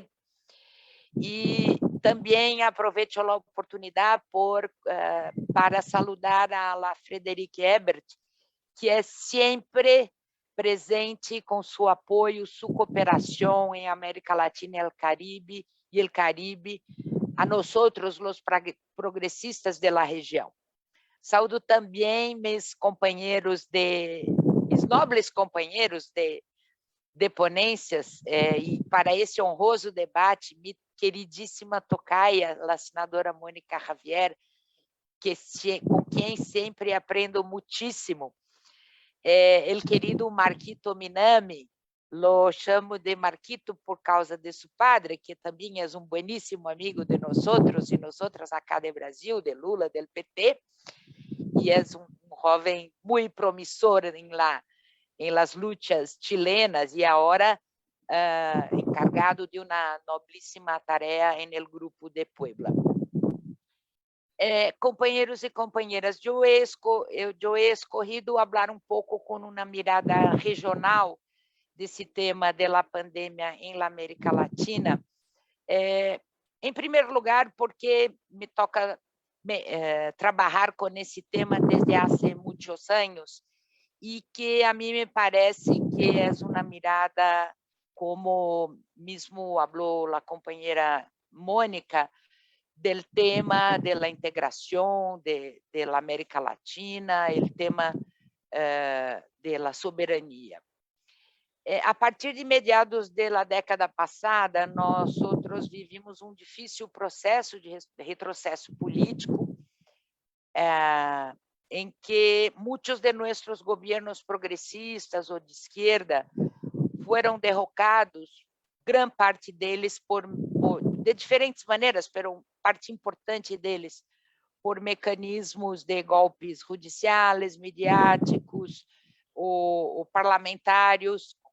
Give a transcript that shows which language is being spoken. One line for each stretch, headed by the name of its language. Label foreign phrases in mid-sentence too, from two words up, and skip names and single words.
Spanish: Y también aprovecho la oportunidad para saludar a la Frederique Ebert, que es siempre presente con su apoyo, su cooperación en América Latina y el Caribe, a nosotros, los progresistas de la región.
Portuguese: Saúdo também
Spanish: mis nobles
Portuguese: companheiros de ponências, e para esse honroso debate, minha queridíssima tocaia, a senadora Mônica Javier, com quem sempre aprendo muitíssimo.
Spanish: El querido
Portuguese: Marquito Minami, lo chamo de Marquito
Spanish: por causa de su padre,
Portuguese: que também é um bueníssimo amigo
Spanish: de nosotros
Portuguese: e nosotras
Spanish: acá de Brasil,
Portuguese: de Lula, del PT, e é um jovem muito promissor
Spanish: em las luchas chilenas
Portuguese: e agora encargado de uma nobilíssima tarefa
Spanish: en el Grupo de Puebla.
Portuguese: Companheiros e companheiras,
Spanish: eu he escolhido
Portuguese: falar um pouco com uma mirada regional desse tema da pandemia
Spanish: em América Latina.
Portuguese: Em primeiro lugar, porque me toca trabalhar com esse tema desde há muitos anos e que a mim me parece que é uma mirada, como mesmo falou a companheira Mônica,
Spanish: del tema de la integración de la América Latina, el tema de la soberanía.
Portuguese: A partir de meados da década passada, nós vivimos um difícil processo de retrocesso político, em que muitos de nossos governos progressistas ou de esquerda foram derrocados, grande parte deles de diferentes maneiras, mas parte importante deles por mecanismos de golpes judiciais, midiáticos ou parlamentários,